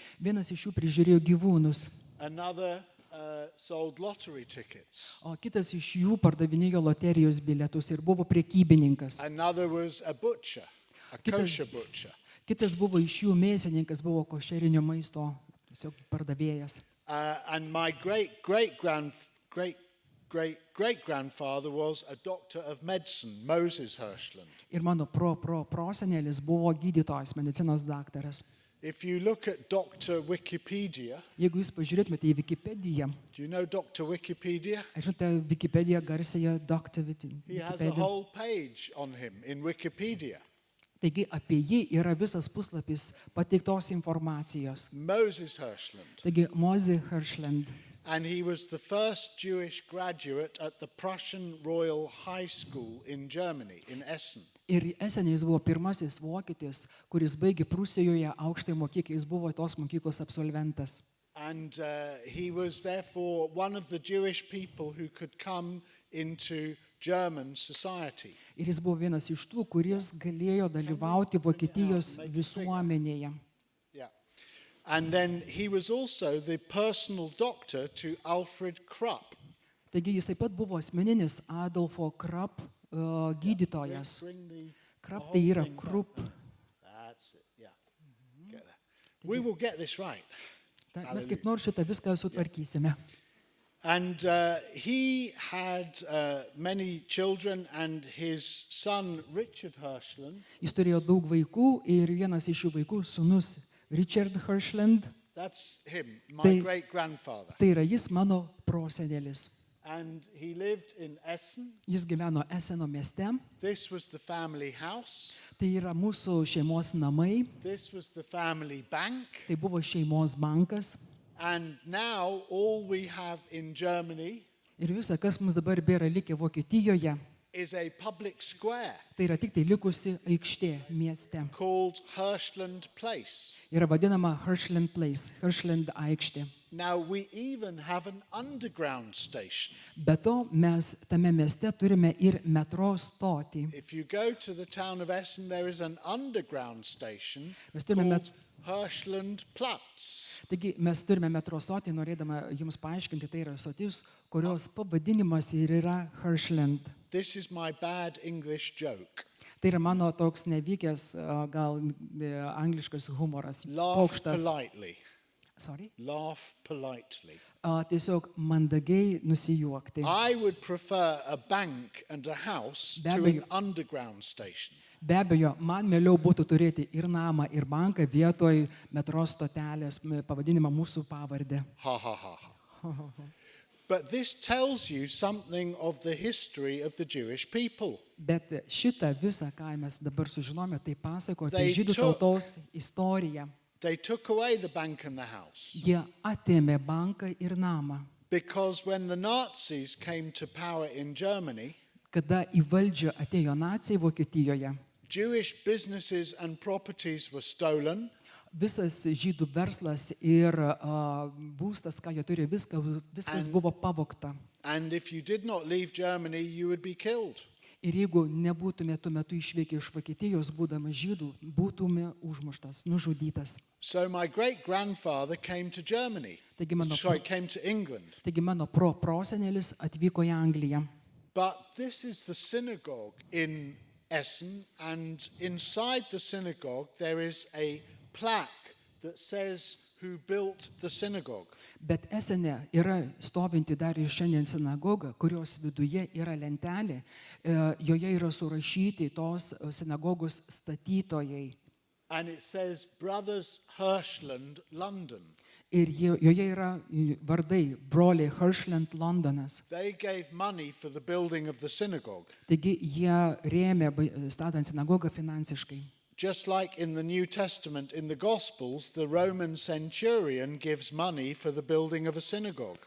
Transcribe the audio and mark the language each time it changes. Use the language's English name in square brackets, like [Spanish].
[Lithuanian] Vienas iš jų prižiūrėjo gyvūnus, [English] Another sold lottery tickets. [Lithuanian] o kitas iš jų pardavinėjo loterijos bilietus ir buvo prekybininkas. [English] Another was a butcher, a kosher butcher. [Lithuanian] Kitas buvo iš jų mėsininkas, buvo košerinio maisto tiesiog pardavėjas. [English] And my great-great-great-great-grandfather was a doctor of medicine, Moses Hirschland. [Lithuanian] Ir mano prosenelis buvo gydytojas, medicinos daktaras. [English] If you look at Dr. Wikipedia, [Lithuanian] Jeigu jūs pažiūrėtumėte į Wikipediją, [English] do you know Dr. Wikipedia? [Lithuanian] žinote, Wikipedija garsėja Dr. [English] He has a Wikipedia. whole page on him in Wikipedia. [Lithuanian] Taigi apie jį yra visas puslapis pateiktos informacijos. [English] Moses Hirschland. [Lithuanian] Taigi Mozė Hirschland. [English] And he was the first Jewish graduate at the Prussian Royal High School in Germany, in Essen. [Lithuanian] Ir Esenė jis buvo pirmasis vokietis, kuris baigė Prūsijoje aukštąją mokyklą, jis buvo tos mokyklos absolventas. [English] And he was therefore one of the Jewish people who could come into German society. [Lithuanian] Ir jis buvo vienas iš tų, kuris galėjo dalyvauti Vokietijos visuomenėje. [English] Yeah. And then he was also the personal doctor to Alfred Krupp. [Lithuanian] Taigi jis taip pat buvo asmeninis Adolfo Krupp gydytojas. [English] Bring the [Lithuanian] Krupp tai yra Krupp. [English] That's it. Yeah. Get there. We will get this right. [Lithuanian] Mes kaip nors šitą viską sutvarkysime. [English] And he had many children, and his son Richard Hirschland. [Lithuanian] Jis turėjo daug vaikų ir vienas iš šių vaikų, sūnus Richard Hirschland, [English] That's him, my They- great-grandfather. [Lithuanian] tai yra jis mano prosenelis. [English] And he lived in Essen. [Lithuanian] Jis gyveno Eseno mieste, [English] This was the family house. [Lithuanian] tai yra mūsų šeimos namai, [English] This was the family bank. [Lithuanian] tai buvo šeimos bankas. [English] And now all we have in Germany [Lithuanian] Ir visa, kas mums dabar bėra likę Vokietijoje, [English] is a public square [Lithuanian] tai yra tik tai likusi aikštė mieste. [English] called Hirschland Place. [Lithuanian] Yra vadinama Hirschland Place, Hirschland aikštė. [English] now we even have an underground station. [Lithuanian] Be to, mes tame mieste turime ir metro stotį. [English] If you go to the town of Essen, there is an underground station [Lithuanian] Mes turime [English] called Hirschland Platz. [Lithuanian] Taigi mes turime metro stotį, norėdama jums paaiškinti, tai yra stotis, kurios pavadinimas ir yra Hirschland. [English] This is my bad English joke. [Lithuanian] Tai yra mano toks nevykęs, gal angliškas humoras. [English] Laugh [Lithuanian] Pokštas. [English] politely. Sorry? Laugh politely. [Lithuanian] Tiesiog mandagiai nusijuokti. [English] I would prefer a bank and a house [Lithuanian] Be [English] to an [Lithuanian] abejo. [English] underground station. [Lithuanian] Be abejo, man mieliau būtų turėti ir namą, ir banką vietoj metro stotelės pavadinimą mūsų pavardę. Ha ha ha ha. [English] But this tells you something of the history of the Jewish people. [Lithuanian] Bet šitą visą, ką mes dabar sužinome, tai pasako apie [English] They [Lithuanian] žydų [English] took- [Lithuanian] tautos istoriją. [English] They took away the bank and the house [Lithuanian] Jie atėmė banką ir namą. [English] because when the Nazis came to power in Germany, [Lithuanian] Kada į valdžią atėjo nacijai Vokietijoje, [English] Jewish businesses and properties were stolen. [Lithuanian] visas žydų verslas ir būstas, ką jie turi, viskas buvo pavogta. [English] And if you did not leave Germany, you would be killed. [Lithuanian] Ir jeigu nebūtume tuo metu išvykę iš Vokietijos, būdamas žydų, būtume užmuštas, nužudytas. [English] So my great-grandfather came to Germany. [Lithuanian] Taigi mano, [English] Came to England. [Lithuanian] taigi mano prosenelis atvyko į Angliją. [English] But this is the synagogue in Essen, and inside the synagogue there is a plaque that says who built the synagogue. [Lithuanian] Bet Esene yra stovinti dar ir šiandien sinagoga, kurios viduje yra lentelė, joje yra surašyti tos sinagogos statytojai. [English] And it says Brothers Hirschland, London. [Lithuanian] Ir joje yra vardai broliai Hirschland Londonas. [English] They gave money for the building of the synagogue. [Lithuanian] Taigi jie rėmė statant sinagogą finansiškai. [English] Just like in the New Testament, in the Gospels, the Roman centurion gives money for the building of a synagogue.